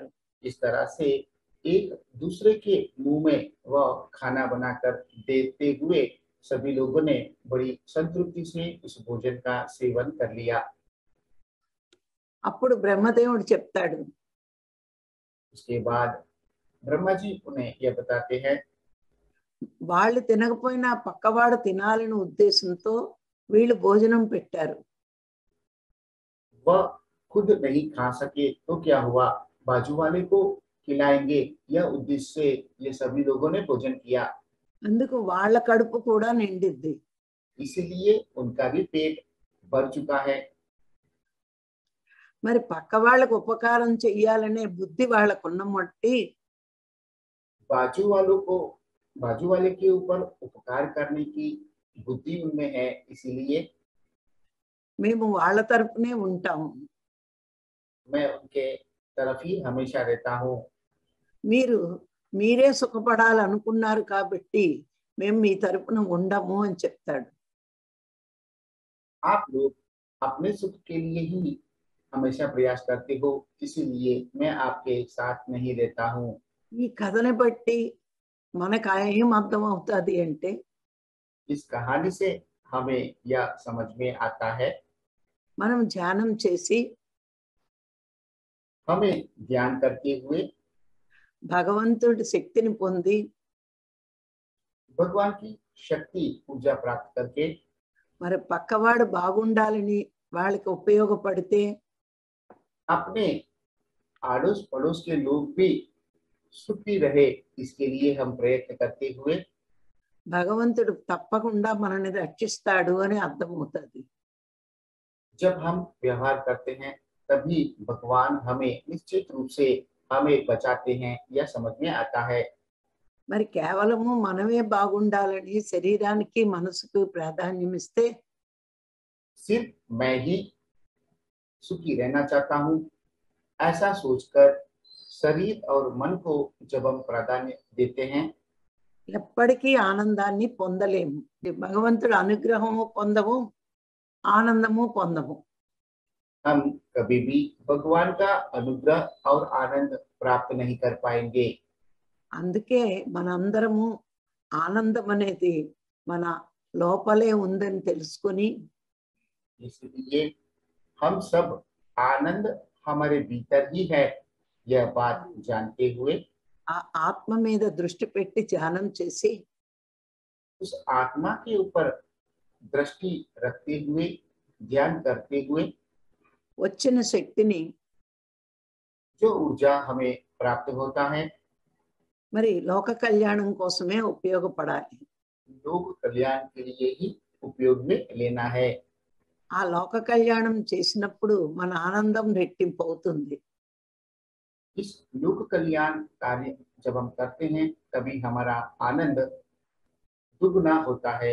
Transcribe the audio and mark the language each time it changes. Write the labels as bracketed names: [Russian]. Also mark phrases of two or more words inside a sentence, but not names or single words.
[Hindi] इस तरह से एक दूसरे के मुंह में वह खाना बनाकर देते हुए सभी लोगों ने बड़ी संतृप्ति से उस भोजन का सेवन कर लिया। [Telugu] అప్పుడు బ్రహ్మదేవుడు చెప్తాడు, [Hindi] उसके बाद ब्रह्मा जी उन्हें यह बताते हैं, [Telugu] వాళ్ళు తినకపోయినా పక్కవాడు తినాలని ఉద్దేశంతో వీళ్ళు భోజనం పెట్టారు. [Hindi] वह खुद नहीं खा सके तो क्या हुआ, बाजू वाले को खिलाएंगे, यह उद्देश्य से ये सभी लोगों ने भोजन किया। [Telugu] అందుకు వాళ్ళ కడుపు కూడా నిండిద్ది. [Hindi] इसलिए उनका भी पेट भर चुका है। [Telugu] మరి పక్క వాళ్ళకు ఉపకారం చెయ్యాలనే బుద్ధి వాళ్ళకున్న మట్టి [Hindi] बाजू वालों को, बाजू वाले के ऊपर उपकार करने की बुद्धि उनमें है, इसीलिए [Telugu] మేము వాళ్ళ తరపునే ఉంటాము. [Hindi] मैं उनके तरफ ही हमेशा रहता हूँ। [Telugu] మీరు మీరే సుఖపడాలనుకున్నారు కాబట్టి మేము మీ తరపున ఉండము అని చెప్తాడు. [Hindi] आप लोग अपने सुख के लिए ही हमेशा प्रयास करते हो, इसीलिए मैं आपके साथ नहीं रहता हूँ। [Telugu] ఈ కథని బట్టి మనకు ఏం అర్థం అవుతుంది అంటే [Hindi] इस कहानी से हमें यह समझ में आता है, [Telugu] మనం ధ్యానం చేసి [Hindi] हमें ध्यान करते हुए [Telugu] భగవంతుడి శక్తిని పొంది [Hindi] भगवान की शक्ति ऊर्जा प्राप्त करके [Telugu] మరి పక్కవాడు బాగుండాలని వాళ్ళకి ఉపయోగపడితే [Hindi] अपने आड़ोस पड़ोस के लोग भी सुखी रहे, इसके लिए हम प्रयत्न करते हुए [Telugu] భగవంతుడు తప్పకుండా మనల్ని రక్షిస్తాడు అని అర్థమవుతుంది. [Hindi] जब हम व्यवहार करते हैं तभी भगवान हमें निश्चित रूप से हमें बचाते हैं, यह समझ में आता है। [Telugu] మరి కేవలము మనమే బాగుండాలని శరీరానికి మనసుకు ప్రాధాన్యం ఇస్తే [Hindi] सिर्फ मैं ही सुखी रहना चाहता हूँ, ऐसा सोचकर शरीर और मन को जब हम प्राधान्य देते हैं [Telugu] ఎప్పటికీ ఆనందాన్ని పొందలేము. భగవంతుడు అనుగ్రహము పొందము, ఆనందము పొందము. [Hindi] हम कभी भी भगवान का अनुग्रह और आनंद प्राप्त नहीं कर पाएंगे। [Telugu] అందుకే మనందరము ఆనందం అనేది మన లోపలే ఉందని తెలుసుకొని [Hindi] इसलिए हम सब आनंद हमारे भीतर ही है, यह बात जानते हुए [Telugu] ఆ ఆత్మ మీద దృష్టి పెట్టి ధ్యానం చేసి [Hindi] उस आत्मा के ऊपर दृष्टि रखते हुए ध्यान करते हुए [Telugu] వచ్చిన శక్తిని [Hindi] जो ऊर्जा हमें प्राप्त होता है [Telugu] మరి లోక కళ్యాణం కోసమే ఉపయోగపడాలి. [Hindi] लोक कल्याण के लिए ही उपयोग में लेना है। [Telugu] ఆ లోక కళ్యాణం చేసినప్పుడు మన ఆనందం రెట్టింపు అవుతుంది. [Hindi] इस लोक कल्याण कार्य जब हम करते हैं तभी हमारा आनंद दुगना होता है।